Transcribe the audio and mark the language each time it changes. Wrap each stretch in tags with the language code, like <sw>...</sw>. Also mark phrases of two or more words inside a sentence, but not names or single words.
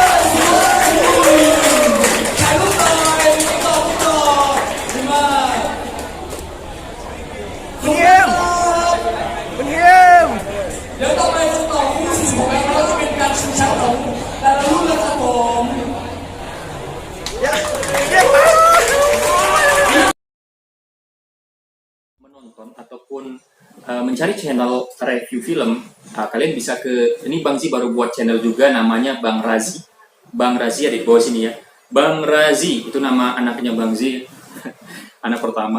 <th>ถ่ายรูปหน่อยต่อดีมากคุณเยี่ยมคุณเยี่ยมเดี๋ยวต่อไปจะต่อคู่ที่16แล้วก็จะเป็นการชิงแชมป์ของแต่ละรุ่นแล้วครับผม</th> <id>menonton ataupun mencari channel review film, kalian bisa ke ini Bang Zi baru buat channel juga namanya Bang Razi. Bang Razi ada di bawah sini ya. Bang Razi itu nama anaknya Bang Zi, anak pertama.</id>